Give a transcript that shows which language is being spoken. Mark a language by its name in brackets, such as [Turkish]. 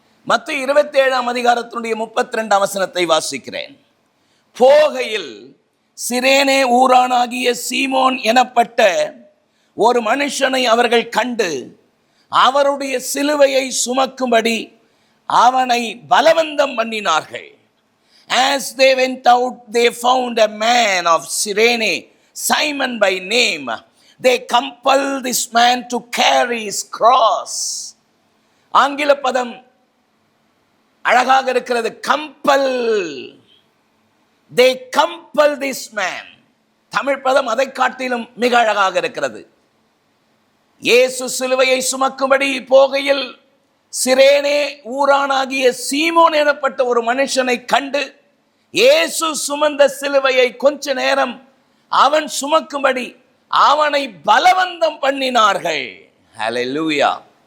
[Tamil] மத்தேயு 27ஆம் அதிகாரத்தினுடைய 32ஆம் வசனத்தை வாசிக்கிறேன். போகையில் சிரேனே ஊரானாகிய சீமோன் எனப்பட்ட ஒரு மனுஷனை அவர்கள் கண்டு அவருடைய சிலுவையை சுமக்கும்படி அவனை பலவந்தம் பண்ணினார்கள். [English] As they went out, they found a man of Cyrene, Simon by name. They compelled this man to carry his cross. [Tamil] ஆங்கில பதம் அழகாக இருக்கிறது. Compel. [English] They compelled this man. [Tamil] Tamil பதம் அதை காட்டிலும் மிக அழகாக இருக்கிறது. இயேசு சிலுவையை சுமக்கும்படி போகையில் சிரேனே ஊரானாகிய சீமோன் எனப்பட்ட ஒரு மனுஷனை கண்டு இயேசு சுமந்த சிலுவையை கொஞ்ச நேரம் அவன் சுமக்கும்படி அவனை பலவந்தம் பண்ணினார்கள். ஹல்லேலூயா.